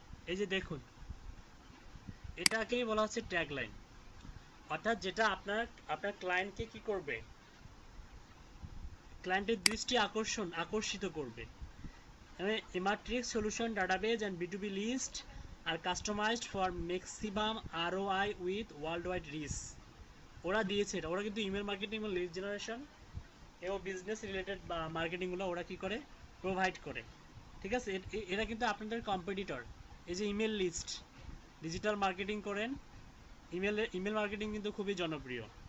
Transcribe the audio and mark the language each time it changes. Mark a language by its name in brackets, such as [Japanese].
[Bangla] এই যে দেখুন, এটাকেই বলা হচ্ছে ট্যাগলাইন, অর্থাৎ যেটা আপনার ক্লায়েন্টকে কি করবে, ক্লায়েন্টের দৃষ্টি আকর্ষিত করবে। [English] A matrix solution database and B2B list are customized for maximum ROI with worldwide reach. [Bangla] ওরা দিয়েছে এটা, ওরা কিন্তু ইমেল মার্কেটিং এবং লিড জেনারেশন এবং বিজনেস রিলেটেড বা মার্কেটিংগুলো ওরা কি করে, প্রোভাইড করে। ঠিক আছে, এরা কিন্তু আপনাদের কম্পিটিটর। এই যে ইমেল লিস্ট, ডিজিটাল মার্কেটিং করেন, ইমেল মার্কেটিং কিন্তু খুবই জনপ্রিয়।